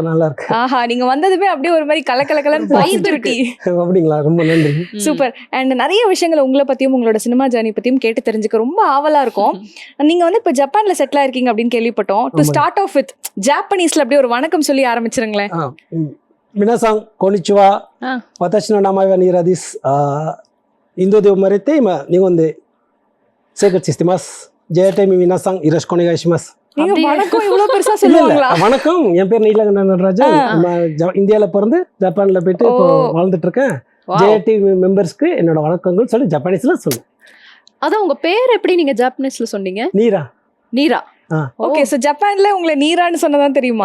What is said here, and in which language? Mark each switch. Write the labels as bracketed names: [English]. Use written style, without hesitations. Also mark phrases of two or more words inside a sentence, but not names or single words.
[Tamil] ஆஹா, நீங்க வந்ததுமே அப்படியே ஒரு மாதிரி கலக்கலன்னு பாசிட்டிவிட்டி. அப்படிங்களா? ரொம்ப நன்றி. சூப்பர். அண்ட் நிறைய விஷயங்கள் உங்களை பத்தியும் உங்களோட சினிமா ஜர்னி பத்தியும் கேட்டு தெரிஞ்சுக்க ரொம்ப ஆவலா இருக்கும். நீங்க வந்து இப்ப ஜப்பான்ல செட்டில் ஆயிருக்கீங்க அப்படின்னு கேள்விப்பட்டோம். [English] to start off with [Tamil] ஜாப்பனீஸ்ல அப்படியே ஒரு வணக்கம் சொல்லி ஆரம்பிச்சிருங்களேன். [Japanese] 皆さん こんにちは. 私の名前はニラです. インドで生まれて今日本で生活してます。JTM 皆さんよろしくお願いします。 [Tamil] நீங்க வணக்கம் இவ்வளவு பெருசா சொல்லுவாங்களா? வணக்கம், என் பேர் நீலகண்டன் நடராஜன். இந்தியால பிறந்து ஜப்பான்ல போயிட்டு இப்போ வாழ்ந்துட்டு இருக்கேன். JTM மெம்பர்ஸ்க்கு என்னோட வணக்கங்கள் சொல்லி ஜப்பானீஸ்ல சொல்லு. அதான் உங்க பேர் எப்படி நீங்க ஜாப்பனீஸ்ல சொன்னீங்க? நீரா. நீரா. ஓகே, சோ ஜப்பான்ல உங்களை நீரான்னு சொன்னதான் தெரியுமா?